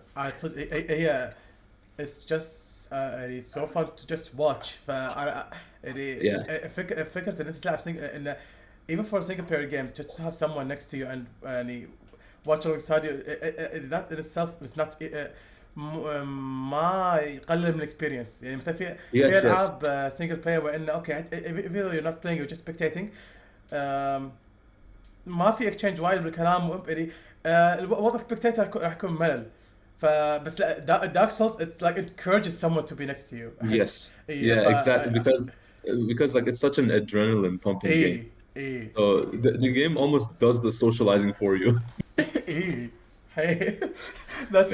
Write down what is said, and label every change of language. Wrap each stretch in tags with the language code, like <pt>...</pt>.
<en>هي it's just يعني so fun to just watch.</en> <ar>يعني</ar> <en>yeah.</en> <ar>فكرة ان انت تلعب ان</ar> <en>even for a single player game to just have someone next to you and يعني watch alongside you, that in itself is not ما يقلل من الاكسبيرينس.</en> <ar>يعني مثلا في</ar> <en>Yes, yes.</en> <ar>العاب single player وانه اوكي</ar> <en>even though you're not playing you're just spectating,</en> <ar>ما في اكسشينج وايد بالكلام يعني الوضع سبكتيتر راح يكون ملل. فبس لا دارك سولز</ar> <en>it's like it encourages someone to be next to you احس. Yes.</en> <ar>اي</ar> <en>Yeah, exactly. Because like it's such an adrenaline pumping game.</en> <ar>اي اي</ar> <en>So the game almost does the socializing for you.</en> <ar>اي هي that's</ar>